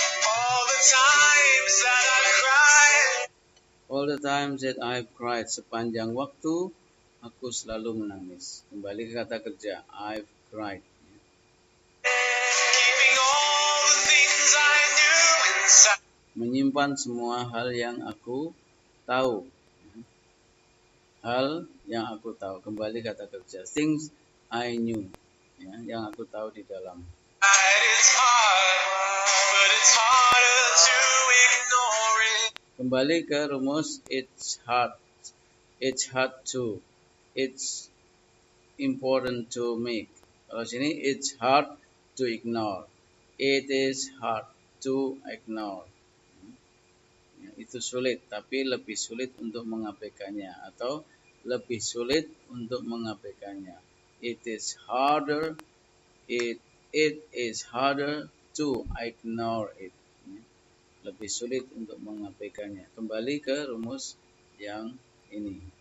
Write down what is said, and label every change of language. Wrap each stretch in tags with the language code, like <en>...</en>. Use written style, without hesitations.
<en>All the times that I cried. All the times that I've cried,</en> <id>sepanjang waktu aku selalu menangis. Kembali ke kata kerja, I've cried.</id> <en>Keeping all the things I knew inside.</en> <id>Menyimpan semua hal yang aku tahu. Hal yang aku tahu. Kembali kata kerja, things I knew. Ya, yang aku tahu di dalam.</id> <en>It's hard, but it's harder to ignore it.</en> <id>Kembali ke rumus</id> <en>it's hard to, it's important to make.</en> <id>Kalau sini</id> <en>it's hard to ignore, it is hard to ignore.</en> <id>Ya, itu sulit, tapi lebih sulit untuk mengabaikannya atau lebih sulit untuk mengabaikannya.</id> <en>It is harder, it is harder to ignore it.</en> <id>Lebih sulit untuk mengabaikannya. Kembali ke rumus yang ini.</id>